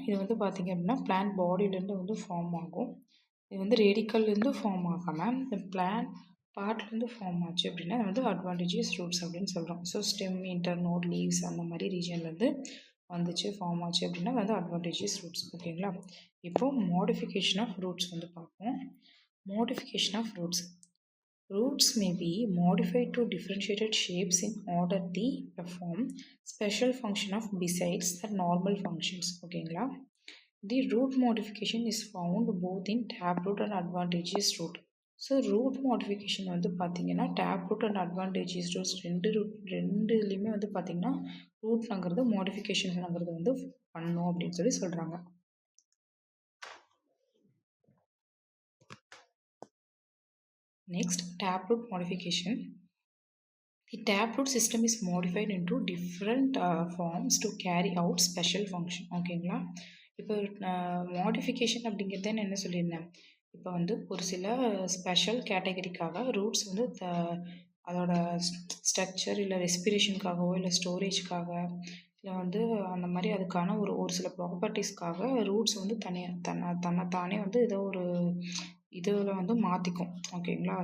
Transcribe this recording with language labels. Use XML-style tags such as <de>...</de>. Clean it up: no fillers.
<ta>இது வந்து பார்த்திங்க அப்படின்னா பிளான் பாடியிலேருந்து வந்து ஃபார்ம் ஆகும். இது வந்து ரேடிக்கல்லேருந்து ஃபார்ம் ஆகாமல் இந்த பிளான் பார்ட்லேருந்து ஃபார்ம் ஆச்சு அப்படின்னா அது வந்து அட்வான்டேஜஸ் ரூட்ஸ் அப்படின்னு சொல்கிறோம். ஸோ ஸ்டெம், இன்டர்நோட், லீவ்ஸ் அந்த மாதிரி ரீஜன்லேருந்து வந்துச்சு ஃபார்ம் ஆச்சு அப்படின்னா அது வந்து அட்வான்டேஜஸ் ரூட்ஸ். ஓகேங்களா? இப்போது மாடிஃபிகேஷன் ஆஃப் ரூட்ஸ் வந்து பார்ப்போம். Modification of roots.</ta> <en>Roots may be modified to differentiated shapes in order to perform special function of besides the normal functions.</en> <ta>ஓகேங்களா?</ta> <en>The root modification is found both in taproot and advantageous root.</en> <ta>So root modification வந்து பார்த்திங்கன்னா tape root and advantages roots ரெண்டுலேயுமே வந்து பார்த்திங்கன்னா ரூட்ங்கிறது மாடிஃபிகேஷன்ங்கிறது வந்து பண்ணும் அப்படின்னு சொல்லி சொல்கிறாங்க.</ta> <en>Next, taproot modification. The taproot system is modified into different forms to carry out special function.</en> <ta>ஓகேங்களா? இப்போ மாடிஃபிகேஷன் அப்படிங்கிறது என்ன சொல்லியிருந்தேன்? இப்போ வந்து ஒரு சில ஸ்பெஷல் கேட்டகரிக்காக ரூட்ஸ் வந்து அதோட ஸ்ட்ரக்சர் இல்லை ரெஸ்பிரேஷனுக்காகவோ இல்லை ஸ்டோரேஜ்க்காக இல்லை வந்து அந்த மாதிரி அதுக்கான ஒரு சில ப்ராப்பர்ட்டிஸ்க்காக ரூட்ஸ் வந்து தன்னைத்தானே வந்து ஏதோ ஒரு இதில் வந்து மாற்றிக்கும். ஓகேங்களா?</ta>